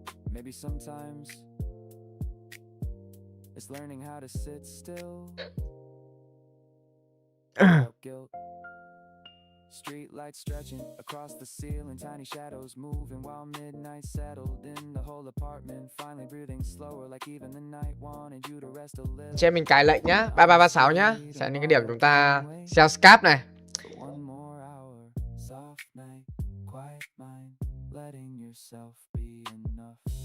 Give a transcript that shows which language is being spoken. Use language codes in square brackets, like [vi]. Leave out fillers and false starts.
[en] Maybe sometimes it's learning how to sit still without guilt. Street lights stretching across the ceiling, tiny shadows moving while midnight settled in the whole apartment. Finally breathing slower, like even the night wanted you to rest a little. [vi] Chị em mình cài lệnh nhá, 3336 nhá. Sẽ những cái điểm chúng ta gieo scap này. [en] One more hour, soft night, quiet mind, letting yourself be enough.